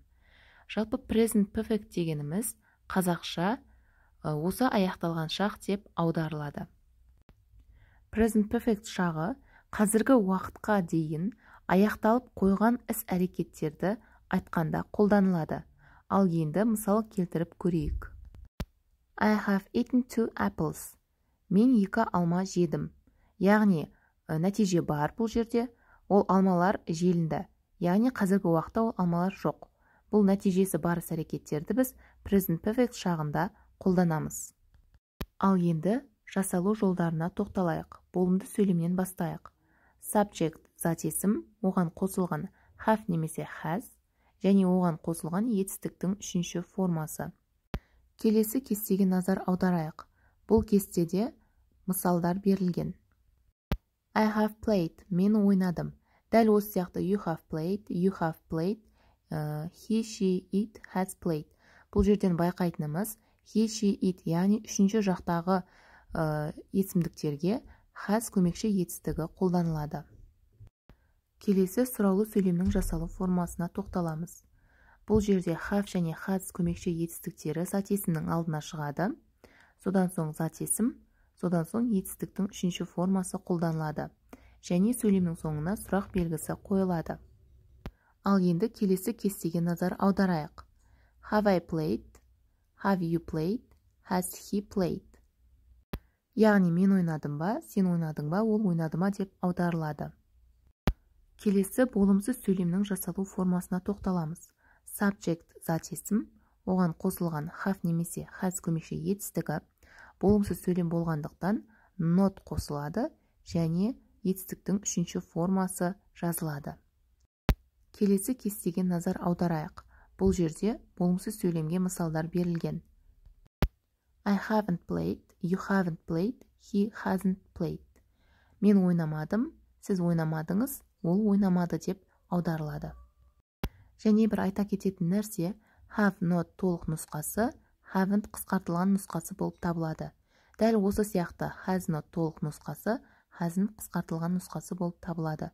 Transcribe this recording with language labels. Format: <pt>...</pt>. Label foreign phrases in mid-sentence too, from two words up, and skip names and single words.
<kk>Жалпы</kk> <en>Present Perfect</en> <kk>дегеніміз қазақша осы аяқталған шақ деп аударылады.</kk> <en>Present Perfect</en> <kk>шағы қазіргі уақытқа дейін аяқталып қойған іс-әрекеттерді айтқанда қолданылады. Ал енді мысал келтіріп көрейік.</kk> <en>I have eaten 2 apples.</en> <kk>Мен 2 алма жедім. Яғни нәтиже бар бұл жерде. Ол алмалар желінді. Яғни қазіргі уақытта ол алмалар жоқ. Бұл нәтижесі бар іс-әрекеттерді біз</kk> <en>Present Perfect</en> <kk>шағында қолданамыз. Ал енді жасалу жолдарына тоқталайық. Болымды сөйлемнен бастайық. Subject зат есім, оған қосылған have немесе has, және оған қосылған етістіктің үшінші формасы. Келесі кестеге назар аударайық. Бұл кестеде мысалдар берілген.</kk> <en>I have played,</en> <kk>мен ойнадым. Дәл осы сияқты</kk> <en>you have played, he, she, it, has played.</en> <kk>Бұл жерден байқайтынымыз</kk> <en>he, she, it,</en> <kk>яғни үшінші жақтағы есімдіктерге has көмекші етістігі қолданылады. Келесі сұраулы сөйлемнің жасалу формасына тоқталамыз. Бұл жерде have және has көмекші етістіктері зат есімнің алдына шығады. Содан соң зат есім, содан соң етістіктің үшінші формасы қолданылады. Және сөйлемнің соңына сұрақ белгісі қойылады. Ал енді келесі кестеге назар аударайық.</kk> <en>Have I played? Have you played? Has he played?</en> <kk>Яғни мен ойнадым ба, сен ойнадың ба, ол ойнады ма деп аударылады. Келесі болымсыз сөйлемнің жасалу формасына тоқталамыз. Subject зат есім, оған қосылған have немесе has көмекші етістігі, болымсыз сөйлем болғандықтан not қосылады және етістіктің үшінші формасы жазылады. Келесі кестеге назар аударайық. Бұл жерде болымсыз сөйлемге мысалдар берілген.</kk> <en>I haven't played, you haven't played, he hasn't played.</en> <kk>Мен ойнамадым, сіз ойнамадыңыз, ол ойнамады деп аударылады. Және бір айта кететін нәрсе,</kk> <en>have not</en> <kk>толық нұсқасы, haven't қысқартылған нұсқасы болып табылады. Дәл осы сияқты</kk> <en>has not</en> <kk>толық нұсқасы, hasn't қысқартылған нұсқасы болып табылады.</kk>